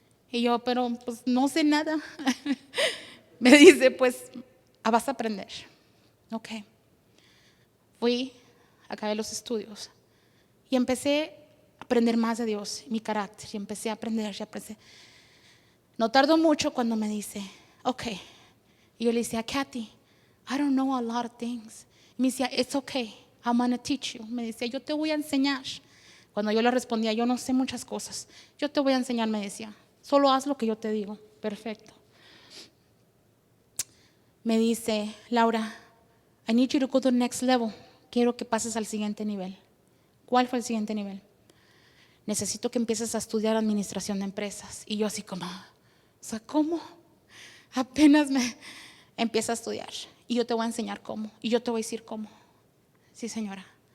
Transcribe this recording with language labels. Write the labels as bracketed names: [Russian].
[Spanish] Y yo, pero pues no sé nada. Me dice, pues vas a aprender. Ok. Fui, acabé los estudios. Y empecé a aprender más de Dios, mi carácter. Y empecé a aprender, No tardó mucho cuando me dice, ok. Y yo le decía, [English] Kathy, I don't know a lot of things. [Spanish] Y me decía, [English] it's okay, I'm gonna teach you. [Spanish] Me decía, yo te voy a enseñar. Cuando yo le respondía, yo no sé muchas cosas. Yo te voy a enseñar, me decía. Solo haz lo que yo te digo. Perfecto. Me dice, [English] Laura, I need you to go to the next level. [Spanish] Quiero que pases al siguiente nivel. ¿Cuál fue el siguiente nivel? Necesito que empieces a estudiar administración de empresas. Y yo así como, o sea, ¿cómo? Apenas me empieza a estudiar. Y yo te voy a enseñar cómo. Y yo te voy a decir cómo. Sí, señora.